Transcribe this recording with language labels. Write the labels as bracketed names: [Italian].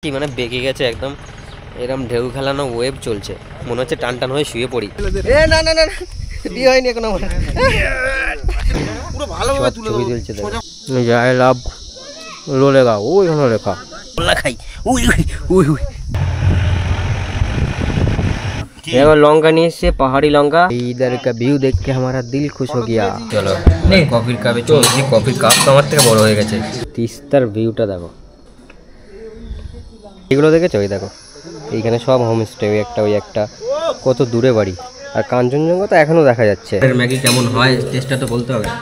[Bangla] কি মানে বেঁকে গেছে একদম, এরকম ঢেউ খেলানো ওয়েভ চলছে, মনে হচ্ছে টান টান হয়ে শুয়ে পড়ি। এ না না না বিয়ে হয়নি এখনো আমার, পুরো ভালোভাবে তুলে তুলছে। জয় লাভ লোলেগা ওইখানে লেখা ওলা খাই উই উই উই। এবার লঙ্কা নিয়ে এসছে, পাহাড়ি লঙ্কা। [Hindi] इधर का व्यू देख के हमारा दिल खुश हो गया। [Bangla] চলো কফির কাপে চলছি, কফির কাপ তো আমার থেকে বড় হয়ে গেছে। তিস্তার ভিউটা দেখো, এগুলো দেখেছো? ওই দেখো এইখানে সব হোমস্টে, ওই একটা কত দূরে বাড়ি। আর কাঞ্চনজঙ্ঘা তো এখনো দেখা যাচ্ছে। ম্যাগি কেমন হয় টেস্টটা তো বলতে হবে।